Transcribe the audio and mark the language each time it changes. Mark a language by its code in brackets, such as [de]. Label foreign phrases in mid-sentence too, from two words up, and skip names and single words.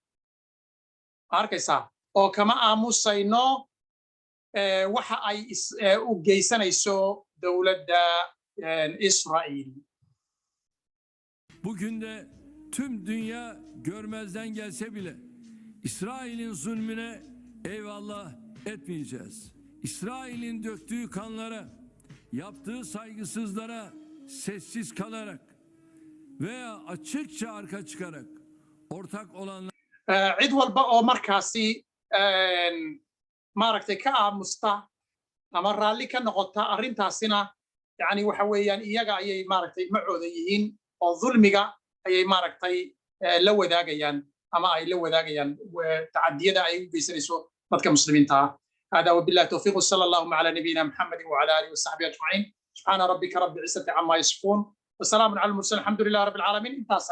[so] arkaysaa oo kama aamusayno waxa ay u geysanayso dowladda Israa'iil. [tr] bugün de tüm dünya görmezden gelse bile İsrail'in zulmüne eyvallah etmeyeceğiz. İsrail'in döktüğü kanlara, yaptığı saygısızlara sessiz kalarak veya açıkça arka çıkarak ortak olanlar [so] cid walba oo markaasi maaragtay ka aamusta ama raalli ka noqota arrintaasina yani waxa weeyaan iyaga ayay maaragtay macooda yihiin oo dulmiga ayay maaragtay la wadaagayaan ama ay la wadaagayaan tacadiyada ay u geysanayso dadka muslimiinta ah. [ar] هذا وبالله التوفيق وصلى اللهم على نبينا محمد وعلى اله وصحبه اجمعين. سبحان ربك رب العزه عما يصفون وسلام على المرسلين الحمد لله رب العالمين.